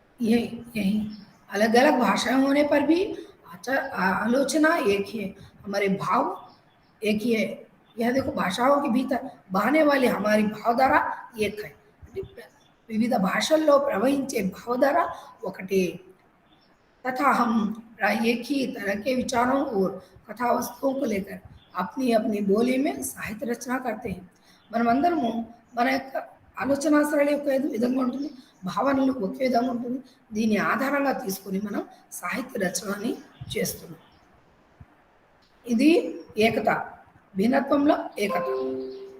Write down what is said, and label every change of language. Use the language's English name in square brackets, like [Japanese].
[Hindi] यही अलग अलग भाषाएं होने पर भी आलोचना एक ही है, हमारे भाव एक ही है. यह देखो, भाषाओं के भीतर बहने वाली हमारी भावधारा एक है. [Telugu] विविध భాషల్లో ప్రవహించే భావధార ఒకటే. [Hindi] तथा हम एक ही तरह के विचारों और कथा वस्तुओं को लेकर अपनी अपनी बोली में साहित्य रचना करते हैं. [Telugu] మనమందరము మన యొక్క ఆలోచన సరళి ఒక విధంగా ఉంటుంది, భావనలు ఒకే విధంగా ఉంటుంది. దీని ఆధారంగా తీసుకొని మనం సాహిత్య రచనని చేస్తున్నాం. ఇది ఏకత, భిన్నత్వంలో ఏకత.